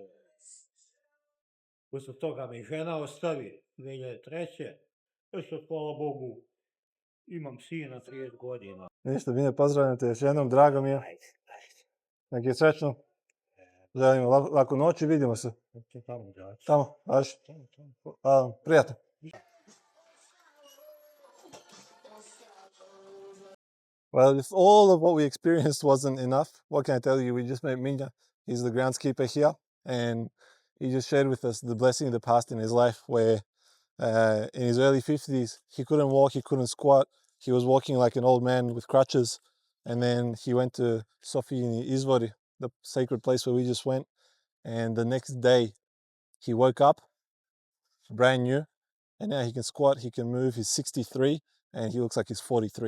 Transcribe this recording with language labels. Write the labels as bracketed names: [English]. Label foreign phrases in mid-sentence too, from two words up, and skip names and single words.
[Serbian] Posle toga me žena ostavi 2003. Još hvala Bogu imam sina 30 godina. Ništa, Bine, pozdravljam te još jednom, drago mi je. Nek je srećno. Želim laku noć i vidimo se. Tamo, vaš. Prijatno. [English] Well, if all of what we experienced wasn't enough, what can I tell you? We just met Minja. He's the groundskeeper here, and he just shared with us the blessing of the past in his life, where in his early 50s, he couldn't walk, he couldn't squat, he was walking like an old man with crutches, and then he went to Sofijini Izvori, the sacred place where we just went, and the next day he woke up brand new, and now he can squat, he can move, he's 63, and he looks like he's 43.